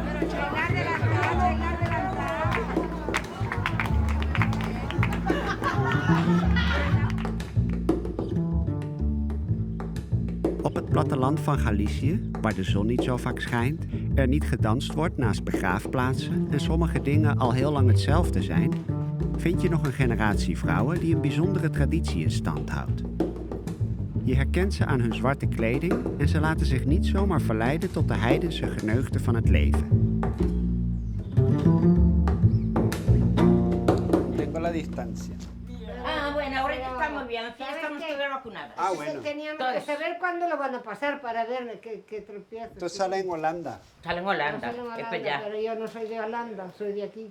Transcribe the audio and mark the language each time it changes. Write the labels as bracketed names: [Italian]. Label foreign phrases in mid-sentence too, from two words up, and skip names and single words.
[Dutch] Op het platteland van Galicië, waar de zon niet zo vaak schijnt, er niet gedanst wordt naast begraafplaatsen en sommige dingen al heel lang hetzelfde zijn, vind je nog een generatie vrouwen die een bijzondere traditie in stand houdt. Je herkent ze aan hun zwarte kleding en ze laten zich niet zomaar verleiden tot de heidense geneugten van het leven. [Spanish] Tengo la distancia. Ah, bueno, ahora ya estamos bien, aquí ya estamos todas vacunadas. Ah, bueno. Teníamos que saber cuándo lo van a pasar para ver qué tropiezos. Esto sale en Holanda. Sale en Holanda, Sale en Holanda, es para allá. pero yo no soy de Holanda, soy de aquí.